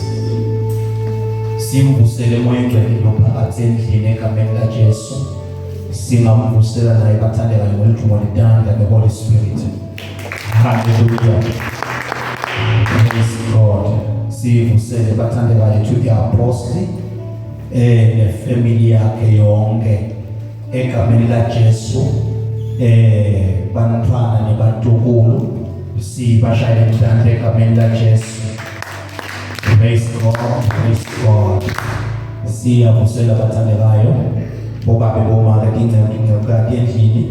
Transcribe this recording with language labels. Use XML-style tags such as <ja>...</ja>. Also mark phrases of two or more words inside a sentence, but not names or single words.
<ss>Simvusele moya ngcwele phakathi endlini egameni laJesu. Singamvusela naye bathandekayo ngolithumo lidanda</ss> <en>the Holy Spirit. Hallelujah. Praise God.</en> <ss>Sivusele bathandekayo</ss> <en>to the apostle</en> <ss>nefamily yakhe yonke egameni laJesu. Bantwana nebantukulu sibashayela endlini egameni laJesu.</ss> <en>Praise God, praise God.</en> <ss>Siyavusela bathandekayo bobabe bomake ingceke endlini.</ss>